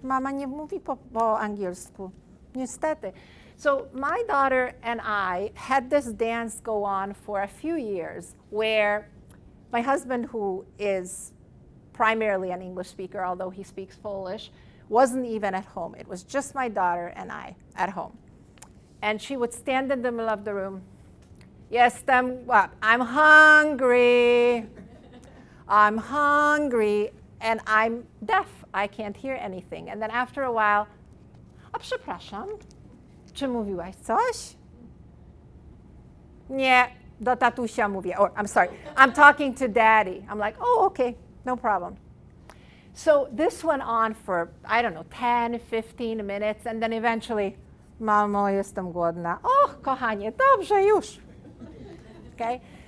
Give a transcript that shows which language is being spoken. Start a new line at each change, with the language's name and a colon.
Polish: Mama nie mówi po angielsku. Niestety.
English: So my daughter and I had this dance go on for a few years where my husband, who is primarily an English speaker, although he speaks Polish, wasn't even at home. It was just my daughter and I at home. And she would stand in the middle of the room. I'm hungry. I'm hungry. And I'm deaf. I can't hear anything. And then after a while,
Polish: przepraszam, czy mówiłaś coś? Nie, do tatusia mówię.
English: Or, I'm sorry, I'm talking to daddy. I'm like, oh, okay, no problem. So this went on for, I don't know, 10, 15 minutes, and then eventually,
Polish: mamo, jestem głodna. Oh, kochanie, dobrze, już. Okay?